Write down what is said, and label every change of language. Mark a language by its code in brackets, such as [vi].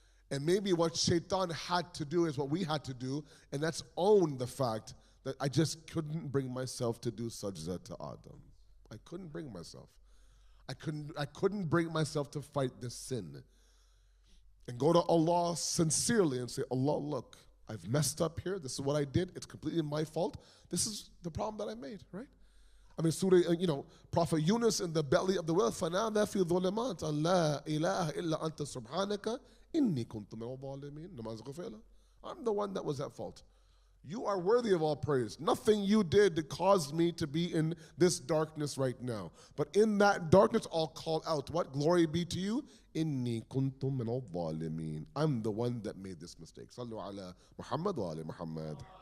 [en] And maybe what shaitan had to do is what we had to do, and that's own the fact that I just couldn't bring myself to do sajda to Adam. I couldn't bring myself. I couldn't bring myself to fight this sin. And go to Allah sincerely and say, Allah, look, I've messed up here. This is what I did. It's completely my fault. This is the problem that I made, right? I mean, Surah, Prophet Yunus in the belly of the whale, [ar] فَنَادَى فِي ظُلُمَاتٍ لَا إِلَهَ إِلَّا أَنْتَ سُبْحَانَكَ إِنِّي كُنْتُ مِنَ الظَّالِمِينَ. [en] I'm the one that was at fault. You are worthy of all praise. Nothing you did caused me to be in this darkness right now. But in that darkness, I'll call out, what? Glory be to you. [ar] Inni kuntum min al-zalimin. [en] I'm the one that made this mistake. [ar] Sallu ala Muhammad wa ali Muhammad.